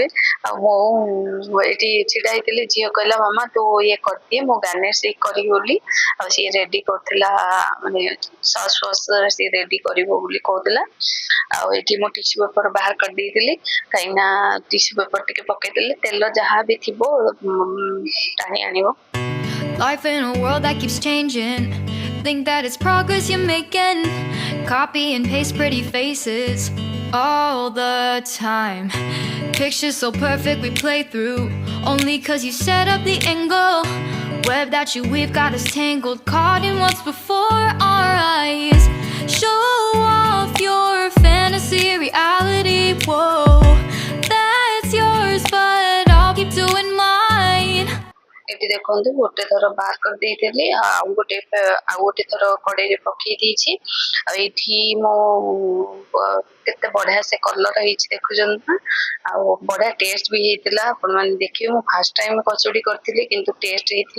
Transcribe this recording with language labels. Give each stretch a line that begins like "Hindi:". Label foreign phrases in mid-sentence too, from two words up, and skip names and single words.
Odia: ଆଉ ମୁଁ ଏଇଠି ଛିଡା ହେଇଥିଲି, ଝିଅ କହିଲା ମାମା ତୁ ଇଏ କରିଦିଏ, ମୁଁ ଗାର୍ନିଶ କରିବି ବୋଲି। ଆଉ ସିଏ ରେଡି କରୁଥିଲା, ମାନେ ସସ୍ ଫସ୍ ସିଏ ରେଡି କରିବ ବୋଲି କହୁଥିଲା। ଆଉ ଏଠି ମୁଁ
English: tissue paper
Odia: ବାହାର କରିଦେଇଥିଲି, କାହିଁକିନା
English: tissue paper
Odia: ଟିକେ ପକେଇଦେଲେ ତେଲ ଯାହା ବି ଥିବ ଟାଣି ଆଣିବ।
English: Life in a world that keeps changing, think that it's progress you're making. Copy and paste pretty faces all the time. Pictures so perfect we play through, only cause you set up the angle. Web that you weave got us tangled, caught in what's before our eyes. Show off your fantasy, reality, whoa, that's yours, but I'll keep doing mine.
Odia: ଏଠି ଦେଖନ୍ତୁ ଗୋଟେ ଥର ବାହାର କରିଦେଇଥିଲି, ଆଉ ଗୋଟେ ଥର କଡେଇରେ ପକେଇ ଦେଇଛି। ଆଉ ଏଇଠି ମୁଁ କେତେ ବଢିଆ ସେ କଲର ହେଇଛି ଦେଖୁଛନ୍ତି ନା। ଆଉ ବଢିଆ ଟେଷ୍ଟ ବି ହେଇଥିଲା। ଆପଣ ମାନେ ଦେଖିବେ, ମୁଁ
English: first time
Odia: କଚୁଡି କରିଥିଲି, କିନ୍ତୁ ଟେଷ୍ଟ ହେଇଥିଲା।